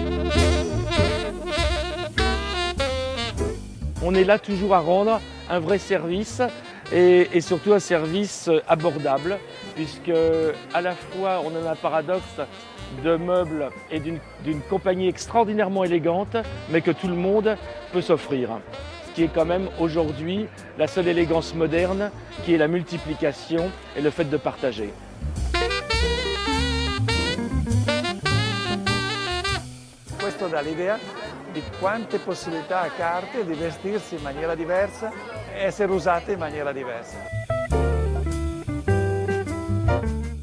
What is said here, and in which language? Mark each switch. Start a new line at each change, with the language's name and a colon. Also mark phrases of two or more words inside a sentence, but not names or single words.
French: On est là toujours à rendre un vrai service et surtout un service abordable, puisque à la fois on a un paradoxe de meubles et d'une compagnie extraordinairement élégante, mais que tout le monde peut s'offrir. Ce qui est quand même aujourd'hui la seule élégance moderne, qui est la multiplication et le fait de partager.
Italian: Questo dà l'idea di quante possibilità ha Cartel di vestirsi in maniera diversa e essere usate in maniera diversa.